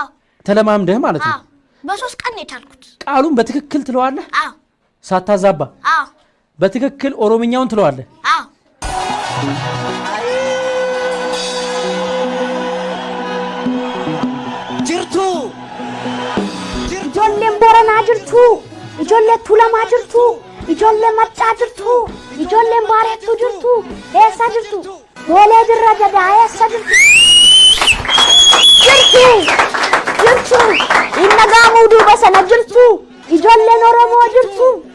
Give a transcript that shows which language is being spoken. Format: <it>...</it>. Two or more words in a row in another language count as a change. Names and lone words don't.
<am>ተለማምደህ ማለት ነው? አዎ በ3 ቀን ነው የቻልኩት። ቃሉን በትክክል ትለዋለህ? አዎ ሳታዛባ? አዎ በትክክል ኦሮምኛውን ትለዋለህ? አዎ ጅርቱ</am> <om>ijoolleen Booranaa jirtu, ijoollee Tuulamaa jirtu, ijoollee Maccaa jirtu, ijoolleen Baareettuu jirtu, eessa jirtu? Boolee Dirra Gadaa eessa jirtu? Jirtu, inni gaamuu duuba sana jirtu, ijoolleen Oromoo jirtu.</om>